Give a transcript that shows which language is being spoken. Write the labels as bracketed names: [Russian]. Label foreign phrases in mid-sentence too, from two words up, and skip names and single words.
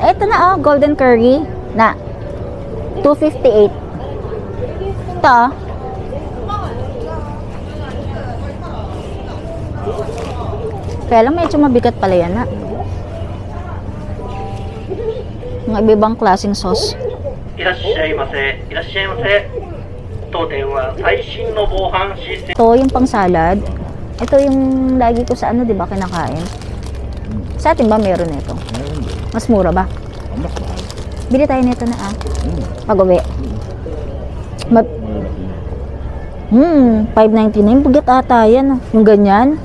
[Filipino] Ito na oh, golden curry na 258. Ito. Kaya lang medyo mabigat pala yan na. Mga ibang klaseng sauce. [Japanese] いらっしゃいませ。いらっしゃいませ。当店は最新の防犯システム。 [Filipino] Ito yung pang salad. Ito yung lagi ko sa ano, 'di ba, kinakain. Sa atin ba meron nito? Mas mura ba? Mas mahal. Bili tayo nito na pag-uwi. 5.99 bugat ata yan. Yung ganyan.